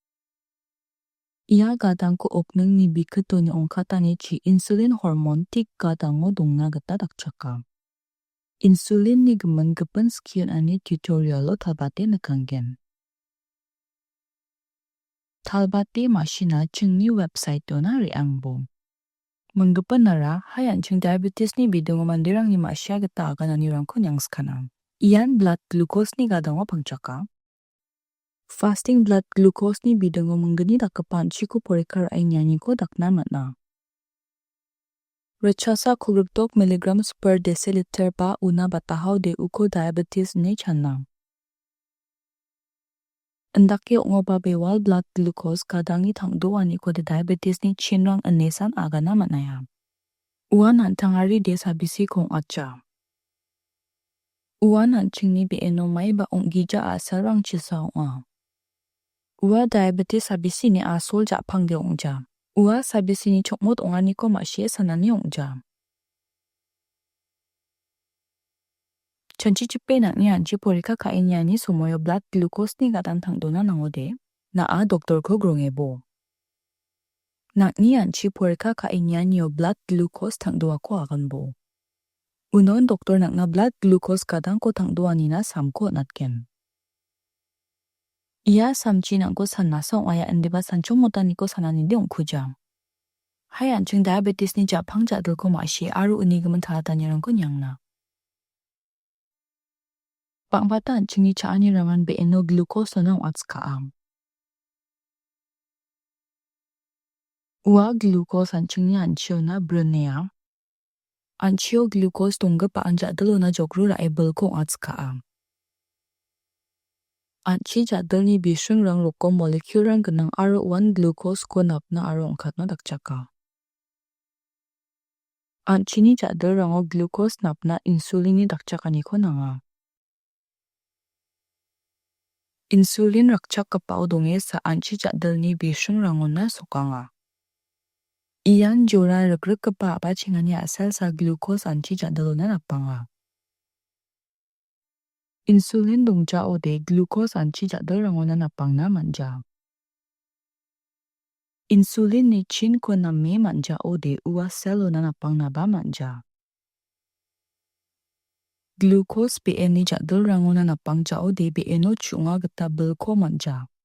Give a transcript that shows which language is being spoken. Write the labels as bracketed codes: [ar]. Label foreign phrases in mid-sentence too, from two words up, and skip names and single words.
[grt] Ia gadang ko ognang ni bikato ni ongkata ni chi [en] insulin hormone [grt] tik gadango dongna gata dakchaka. Insulin ni gaman skill ani tutorial lo tabate nakanggen. Talbati mashina chingni website do na riangbo. Menggepan nara hayan ching diabetes ni bidungo manderangni masya gata aganrongbewal ko nyangskana. Iyan [en] blood glucose [grt] ni gadango pangchaka. [en] Fasting blood glucose [grt] ni bidungo menggeni dakapan chiku porikar ay nyani ko dakna matna. Rechasa kulubtok [en] milligrams per deciliter [grt] pa una batahaw de uko diabetes ni chanang. Andake angongbewal [en] blood glucose [grt] gadangni tangdoani ko de diabetes ni chinrang anesan agana matnaya. Uwan tangari de sabisi kong acha. Uwan chingni be'eno may ba onggija a selrang chisao a. Uwa diabetes sabisi ni asol japang de ongja. Uwa sabisi ni chokmot ongani ko masye sanani ongja. Chanchichipe nakni anchi porika kainyani sumoyo [en] blood glucose [grt] ni gadang tangdona nangode na a doktor ko grongebo. Nakni anchi porika kainyani yo [en] blood glucose [grt] tangdoa ko aganbo. Unon doktor nakna [en] blood glucose [grt] gadang ko tangdoa nina samko natken. Ia samchi nangko sanasa ongaya andeba sanchomotani ko sananinde ongkuja. Hai anching diabetes ni japang jadul ko masye aru unigaman talatanyarang ko nyangna. Pangbatan chingni chaanirangan be'eno glucose na atskaam. Uwa glucose chingni anchio na brunea. Anchio glucose tongga pa anjadalo na jogru ra ebel ko atskaam. Anchi jadal ni bishrang rokom molecule rang ganang aro 1 glucose ko napna aro angkat na dakchaka. Anchi ni jadal rango glucose napna insulin ni dakchakani ko nanga. Insulin rakchak kapao donge sa anchi jadal ni bishrang rangon na sokanga. Iyan jora ragruk kapa bachengani asal sa glucose anchi jadalo na napanga. Insulin dongja ode glucose anchi jadal rangon na napang na manja. Insulin ni chin ko na me manja ode uwa selo na napang na ba manja. Glucose be'en ni jadal rangon na napang ja ode be'eno chunga gata belko manja.